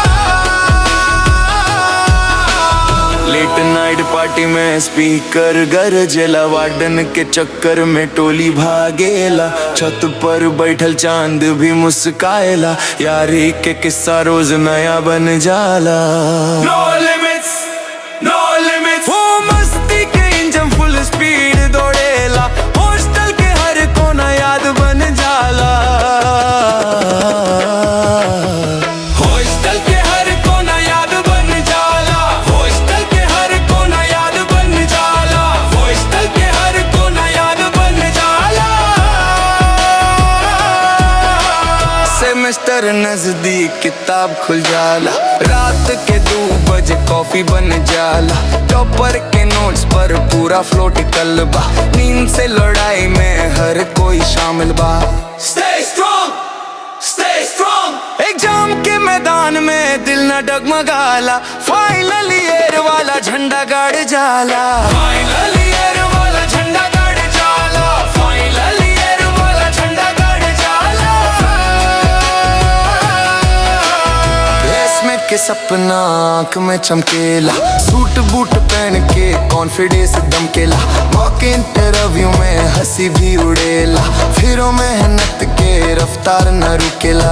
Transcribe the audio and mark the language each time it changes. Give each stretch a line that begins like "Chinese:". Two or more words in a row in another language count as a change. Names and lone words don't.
English: late night party
Bhojpuri: में स्पीकर गरजेला, वार्डन के चक्कर में टोली भागेला, छत पर बैठल चांद भी मुस्काएला, यारी के किस्सा रोज नया बन जाला।
English: no limits no limits
Bhojpuri: हो मस्ती के इंजन
English: full speed
Bhojpuri: दौड़ेला, हॉस्टल के हर कोना याद बन जाला। हॉस्टल के हर कोना याद बन जाला, हॉस्टल के हर कोना याद बन जाला, हॉस्टल के हर कोना याद बन जाला। सेमेस्टर नजदीक किताब खुल जाला, रात के 2 बजे कॉफी बन जाला, टॉपर के नोट्स पर पूरा फ्लो टिकल बा, नींद से लड़ाई में हर कोई शामिल बा।
English: Stay strong, stay strong।
Bhojpuri: एग्जाम के मैदान में दिल न डगमगाला,
English: final year
Bhojpuri: वाला झंडा गाड़ जाला,
English: final year
Bhojpuri: वाला झंडा गाड़ जाला,
English: final year
Bhojpuri: वाला झंडा गाड़ जाला। बेसमेंट के सपना आँख में चमकेला,
English: suit boot
Bhojpuri: पहन के कॉन्फिडेंस दमकेला,
English: mock interview
Bhojpuri: में हंसी भी उड़ेला, फिर मेहनत के रफ्तार न रुकेला।